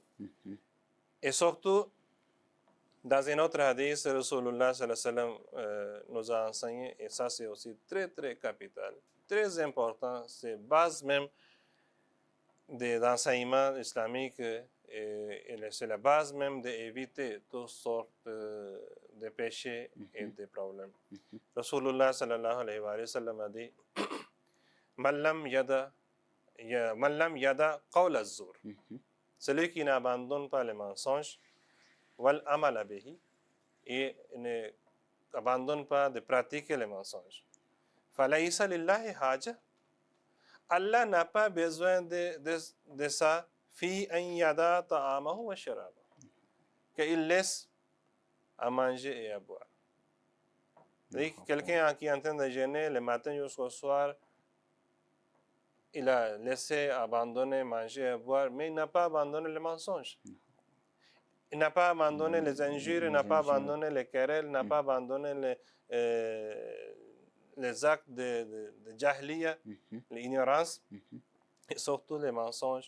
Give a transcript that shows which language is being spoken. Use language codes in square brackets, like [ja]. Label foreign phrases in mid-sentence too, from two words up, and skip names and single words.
[fr] Et surtout, dans un autre hadith, Rasulullah nous a enseigné, et ça c'est aussi très très capital, très important, c'est base même des enseignements islamiques et c'est la base même d'éviter toutes sortes de péchés et de problèmes. [ar] رسول الله صلى الله عليه وسلم [fr] a dit [ar] من لم يدع قول الزور, [fr] celui qui n'abandonne pas les mensonges, [ar] والعمل به, [fr] et n'abandonne pas de pratiquer les mensonges. [ar] فليس لله حاجة, [fr] Allah n'a pas besoin de ça, [ar] في أن يدع طعامه وشرابه, [fr] qu'il laisse à manger et à boire. Quelqu'un qui est en train de jeûner le matin jusqu'au soir, il a laissé abandonner manger et boire, mais il n'a pas abandonné le mensonge. Il n'a pas abandonné les injures, il n'a pas abandonné les querelles, il n'a pas abandonné les actes de jahliya, l'ignorance, et surtout les mensonges.